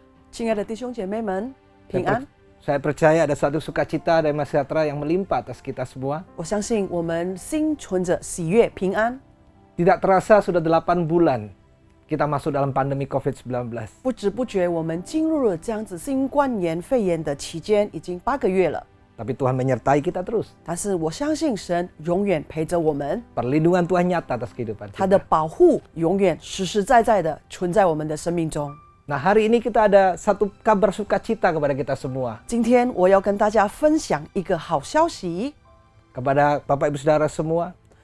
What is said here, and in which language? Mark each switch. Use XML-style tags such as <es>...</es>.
<zh>亲爱的弟兄姐妹们，平安。</zh> <id>Saya percaya ada suatu sukacita dan sejahtera yang melimpah atas kita semua.</id> <zh>我相信我们心存着喜悦平安。</zh> <id>Tidak terasa sudah 8 bulan kita masuk dalam pandemi COVID-19.</id> <zh>不知不觉，我们进入了这样子新冠肺炎的期间，已经8个月了。</zh> <id>Tapi Tuhan menyertai kita terus.</id> <zh>但是我相信神永远陪着我们，</zh> <id>Perlindungan Tuhan nyata atas kehidupan</id> <zh>他的</zh> <id>kita.</id> <zh>保护永远实实在在的存在我们的生命中。</zh> <id>Nah, hari ini kita ada satu kabar sukacita kepada kita semua.</id> <zh>今天我要跟大家分享一个好消息，</zh> <id>Kepada Bapak Ibu Saudara semua,</id>